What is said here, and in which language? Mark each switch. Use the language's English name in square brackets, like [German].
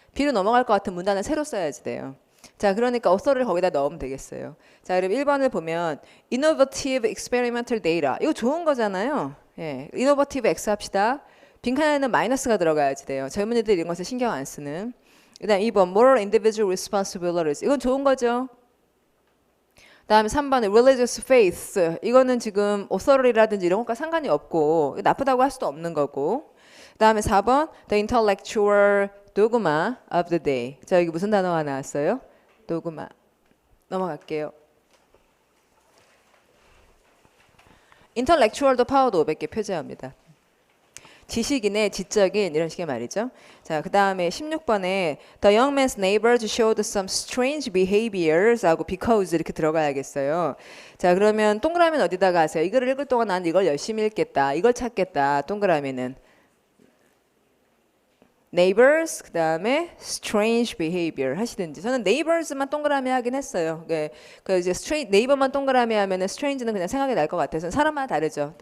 [Korean] B로 넘어갈 것 같은 문단은 새로 써야지 돼요. 자, 그러니까 author를 거기다 넣으면 되겠어요. 자, 그럼 1번을 보면 [English] innovative experimental data. [Korean] 이거 좋은 거잖아요. 예, innovative X 합시다. 빈칸에는 마이너스가 들어가야지 돼요. 젊은이들 이런 것에 신경 안 쓰는. 그다음 2번 [English] moral individual responsibilities. [Korean] 이건 좋은 거죠. 다음에 3번에 [English] religious faith. [Korean] 이거는 지금 authority라든지 이런 것과 상관이 없고 나쁘다고 할 수도 없는 거고. 다음에 4번 [English] the intellectual dogma of the day. [Korean] 자, 여기 무슨 단어가 나왔어요? dogma. 넘어갈게요. intellectual도 파워도 500개 표제합니다. 지식인의 지적인 이런 식의 말이죠. 자, 그 다음에 16번에 [English] The young man's neighbors showed some strange behaviors [Korean] 하고 because 이렇게 들어가야겠어요. 자, 그러면 동그라미는 어디다가 하세요? 이거를 읽을 동안 난 이걸 열심히 읽겠다. 이걸 찾겠다. 동그라미는 neighbors 그 다음에 strange behavior 하시든지 저는 neighbors만 동그라미 하긴 했어요. 그 이제 neighbor만 동그라미 하면은 strange는 그냥 생각이 날 것 같아서 사람마다 다르죠.